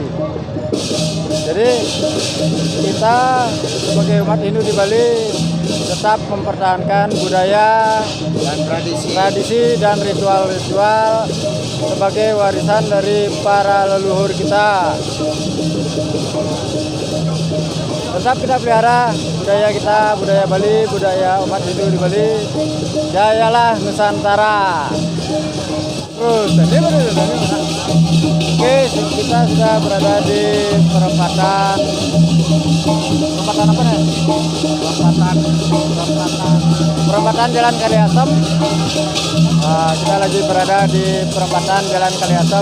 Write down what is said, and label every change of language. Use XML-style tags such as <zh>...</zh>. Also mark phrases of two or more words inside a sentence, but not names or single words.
<id>Jadi kita sebagai umat Hindu di Bali tetap mempertahankan budaya dan tradisi dan ritual-ritual sebagai warisan dari para leluhur kita. Tetap kita pelihara budaya kita, budaya Bali, budaya umat Hindu di Bali. Jayalah Nusantara. Terus, oke, kita sudah berada di perempatan apa nih? Perempatan Jalan Kaliasem. Kita lagi berada di perempatan Jalan Kaliasem.</id>